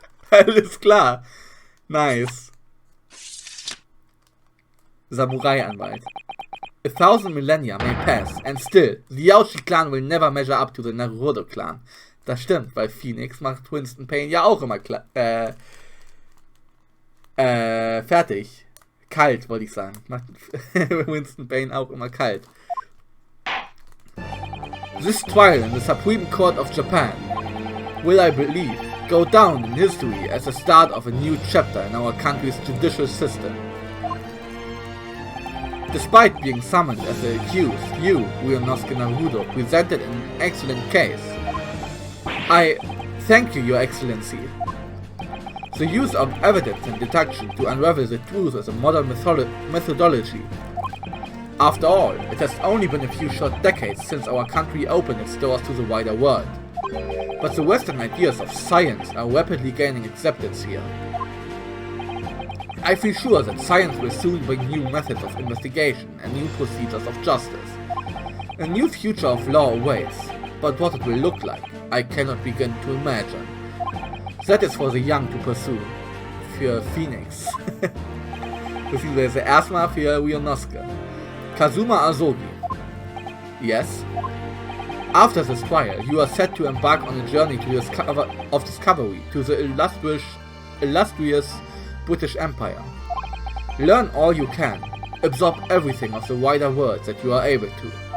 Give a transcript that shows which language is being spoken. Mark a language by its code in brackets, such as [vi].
[de] Alles klar. Nice. [en] Samurai-Anwalt. 1,000 millennia may pass, and still, the Yaoshi clan will never measure up to the Naruhodo clan. [de] Das stimmt, weil Phoenix macht Winston Payne ja auch immer fertig. Kalt, wollte ich sagen. Macht Winston Payne auch immer kalt. [en] This trial in the Supreme Court of Japan will, I believe, go down in history as the start of a new chapter in our country's judicial system. Despite being summoned as the accused, you, Ryunosuke Naruhodo, presented an excellent case. I thank you, Your Excellency. The use of evidence and deduction to unravel the truth is a modern methodology. After all, it has only been a few short decades since our country opened its doors to the wider world. But the Western ideas of science are rapidly gaining acceptance here. I feel sure that science will soon bring new methods of investigation and new procedures of justice. A new future of law awaits, but what it will look like, I cannot begin to imagine. That is for the young to pursue. [de] Für Phoenix. Beziehungsweise erstmal für Ryunosuke. [en] Kazuma Asogi. Yes? After this trial, you are set to embark on a journey to discovery to the illustrious British Empire. Learn all you can, absorb everything of the wider world that you are able to.